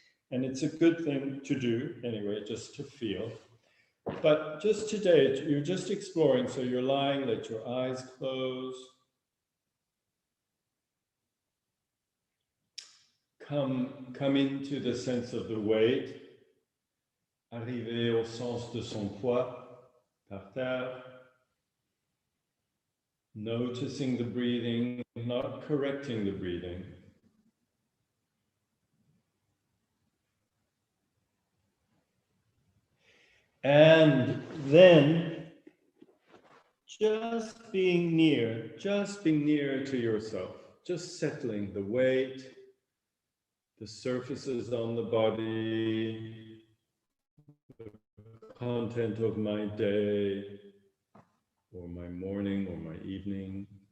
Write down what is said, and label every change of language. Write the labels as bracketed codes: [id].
[en] And it's a good thing to do anyway, just to feel. But just today, you're just exploring. So you're lying, let your eyes close. Come into the sense of the weight. [fr] Arriver au sens de son poids par terre. [en] Noticing the breathing, not correcting the breathing. And then just being near to yourself, just settling the weight, the surfaces on the body, the content of my day, or my morning, or my evening.